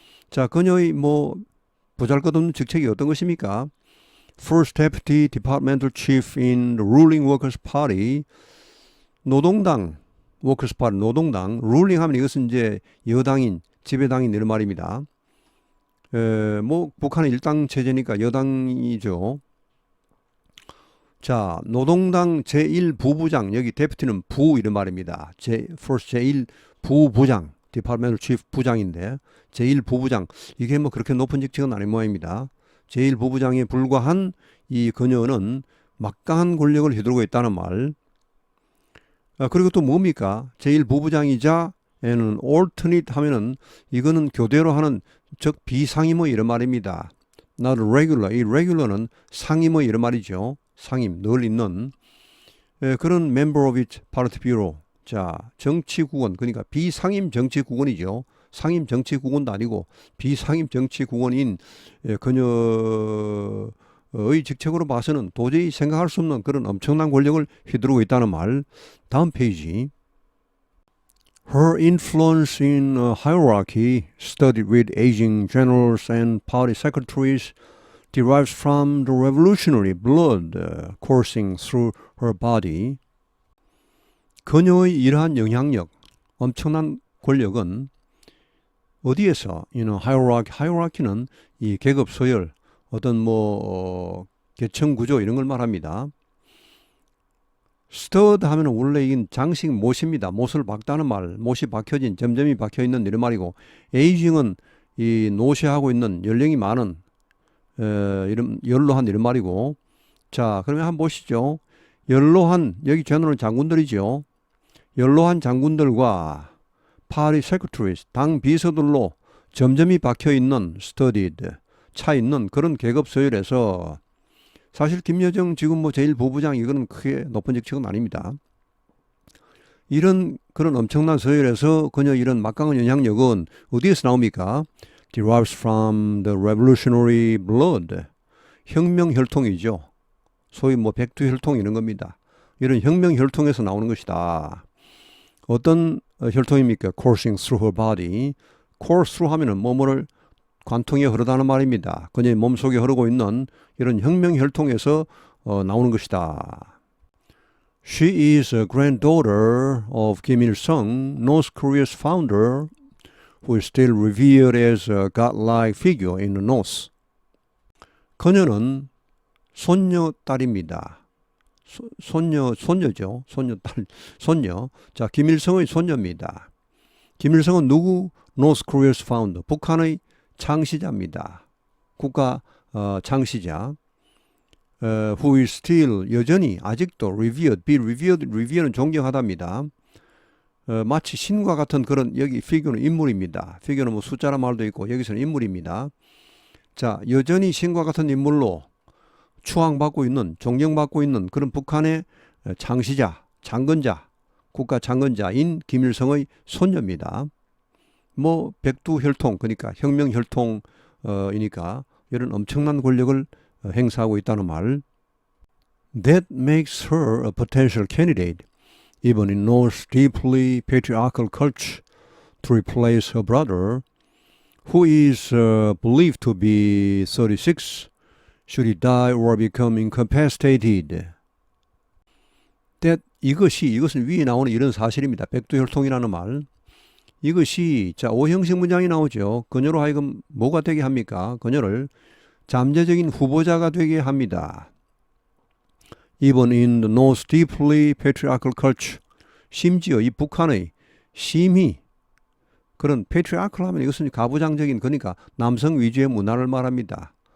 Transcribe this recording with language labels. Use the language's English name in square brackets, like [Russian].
[Korean] 자, 그녀의 뭐 보잘것없는 직책이 어떤 것입니까? [English] First Deputy Departmental Chief in the Ruling Workers' Party. [Korean] 노동당, [English] Workers' Party, [Korean] 노동당. Ruling 하면 이것은 이제 여당인, 지배당인 이런 말입니다. 뭐 북한은 일당 체제니까 여당이죠. 자, 노동당 제1부부장, 여기 데프티는 부 이런 말입니다. first 제1부부장, 디파트멘트 치프 부장인데 제1부부장, 이게 뭐 그렇게 높은 직책은 아닌 모양입니다. 제1부부장에 불과한 이 그녀는 막강한 권력을 휘두르고 있다는 말. 그리고 또 뭡니까? 제1부부장이자 얘는 alternate 하면은 이거는 교대로 하는 즉 비상임의 이런 말입니다. [English] not regular, [Korean] 이 regular는 상임의 이런 말이죠. 상임, 늘 있는 그런 [English] member of its party bureau. [Korean] 자, 정치국원, 그러니까 비상임 정치국원이죠. 상임 정치국원도 아니고 비상임 정치국원인 그녀의 직책으로 봐서는 도저히 생각할 수 없는 그런 엄청난 권력을 휘두르고 있다는 말. 다음 페이지. [English] Her influence in hierarchy, studied with aging generals and party secretaries, derives from the revolutionary blood coursing through her body. [Korean] 그녀의 이러한 영향력, 엄청난 권력은 어디에서? hierarchy는 이 계급 서열, 어떤 뭐 계층 구조 이런 걸 말합니다. stud 하면 원래 이건 장식 못입니다. 못을 박다는 말, 못이 박혀진, 점점이 박혀있는 이런 말이고, aging은 이 노쇠하고 있는 연령이 많은 이런 연로한 이런 말이고. 자, 그러면 한번 보시죠. 연로한, 여기 제너럴 장군들이죠. 연로한 장군들과 [English] party secretaries, [Korean] 당 비서들로 점점이 박혀있는 studied, 차 있는 그런 계급 서열에서 사실 김여정 지금 뭐 제1부부장 이거는 크게 높은 직책은 아닙니다. 이런 그런 엄청난 서열에서 그녀 이런 막강한 영향력은 어디에서 나옵니까? [English] derives from the revolutionary blood. [Korean] 혁명 혈통이죠. 소위 뭐 백두혈통 이런 겁니다. 이런 혁명 혈통에서 나오는 것이다. 어떤 혈통입니까? [English] coursing through her body. [Korean] course through 하면은 뭐뭐를 관통에 흐르다는 말입니다. 그녀의 몸속에 흐르고 있는 이런 혁명 혈통에서 나오는 것이다. [English] She is a granddaughter of Kim Il-sung, North Korea's founder, who is still revered as a godlike figure in the North. [Korean] 그녀는 손녀딸입니다. 손녀죠. 손녀딸, 손녀. 자, 김일성의 손녀입니다. 김일성은 누구? [English] North Korea's founder. [Korean] 북한의 창시자입니다. 국가 창시자. [English] Who is still, [Korean] 여전히, 아직도 [English] revered, be revered, revered는 [Korean] 존경하답니다. 마치 신과 같은 그런, 여기 figure는 인물입니다. figure는 뭐 숫자란 말도 있고 여기서는 인물입니다. 자, 여전히 신과 같은 인물로 추앙받고 있는, 존경받고 있는 그런 북한의 창시자, 장건자, 국가 장건자인 김일성의 손녀입니다. 뭐 백두혈통, 그러니까 혁명혈통이니까 이런 엄청난 권력을 행사하고 있다는 말. [English] That makes her a potential candidate, even in North's deeply patriarchal culture, to replace her brother, who is believed to be 36, should he die or become incapacitated. [Korean] That 이것은 위에 나오는 이런 사실입니다. 백두혈통이라는 말. 이것이, 자, 오형식 문장이 나오죠. 그녀로 하여금 뭐가 되게 합니까? 그녀를 잠재적인 후보자가 되게 합니다. [English] Even in the North's deeply patriarchal culture, [Korean] 심지어 이 북한의 심히 그런 patriarchal 하면 이것은 가부장적인, 그러니까 남성 위주의 문화를 말합니다.